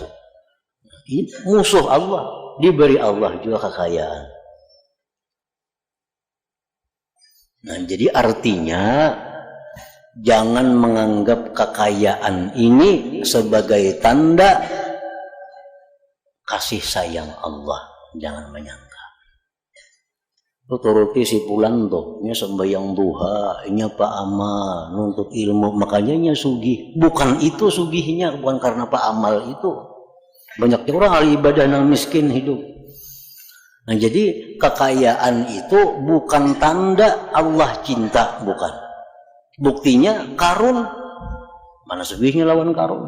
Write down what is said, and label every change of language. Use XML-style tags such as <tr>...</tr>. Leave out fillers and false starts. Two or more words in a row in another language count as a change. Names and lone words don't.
<id>Ini musuh Allah, diberi Allah juga kekayaan. Nah, jadi artinya jangan menganggap kekayaan ini sebagai tanda kasih sayang Allah. Jangan menyangka.</id> <bjn>Turuti si pulang tuh, nya sembahyang duha, nya pak amal, nuntut ilmu, makanya nya sugih. Bukan itu sugihnya, bukan karena pak amal itu.</bjn> <id>Banyak orang ahli ibadah yang miskin hidup. Nah, jadi kekayaan itu bukan tanda Allah cinta, bukan.</id> <bjn>Buktinya Karun, mana sugihnya lawan Karun?</bjn>